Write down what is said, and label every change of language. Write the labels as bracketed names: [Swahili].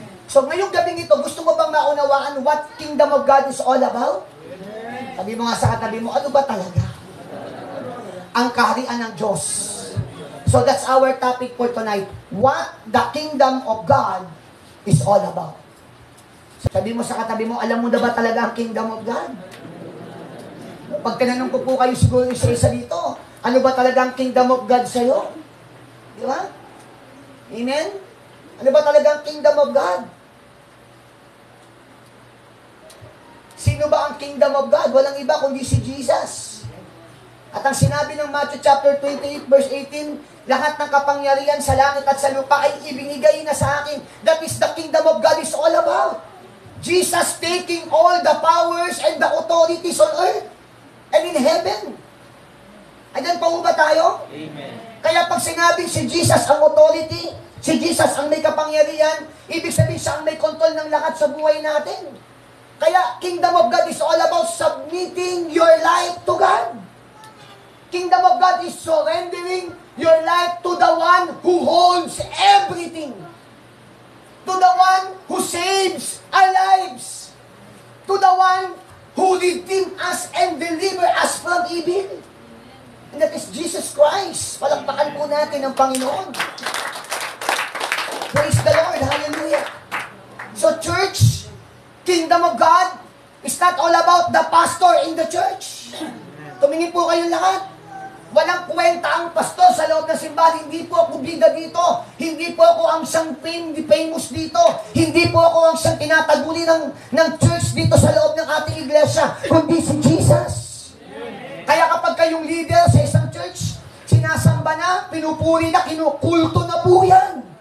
[Filipino] So ngayong gabing ito, gusto mo bang maunawaan [English] what kingdom of God is all about? [Filipino] Sabi mo nga sa katabi mo, ano ba talaga? Ang kaharian ng Diyos. [English] So that's our topic for tonight. What the kingdom of God is all about. [Filipino] Sabi mo sa katabi mo, alam mo na ba talaga ang kingdom of God? Pag tinanong ko po kayo siguro isa-isa dito, ano ba talaga ang kingdom of God sa'yo? Di ba? Amen? Ano ba talaga ang kingdom of God? Sino ba ang kingdom of God? Walang iba kundi si Jesus. At ang sinabi ng Matthew chapter 28 verse 18, lahat ng kapangyarihan sa langit at sa lupa ay ibinigay na sa akin. [English] That is the kingdom of God is all about. Jesus taking all the powers and the authorities on earth and in heaven. [Filipino] Ayan pa ba tayo? Amen. Kaya pag sinabing si Jesus ang authority, si Jesus ang may kapangyarihan, ibig sabihin siya ang may control ng lahat sa buhay natin. [English] Kaya, kingdom of God is all about submitting your life to God. Kingdom of God is surrendering your life to the one who holds everything. To the one who saves our lives. To the one who redeemed us and delivered us from evil. And that is Jesus Christ. [Filipino] Palakpakan po natin ang Panginoon. [English] Praise the Lord. Hallelujah. So church, kingdom of God, It's not all about the pastor in the church. [Filipino] Tumingin po kayong lahat. Walang kwenta ang pastor sa loob ng simbahan. Hindi po ako bida dito. Hindi po ako ang siyang famous dito. Hindi po ako ang siyang tinataguli ng church dito sa loob ng ating iglesia. Kundi si Jesus. Kaya kapag kayong leader sa isang church, sinasamba na, pinupuri na, kinukulto na po yan.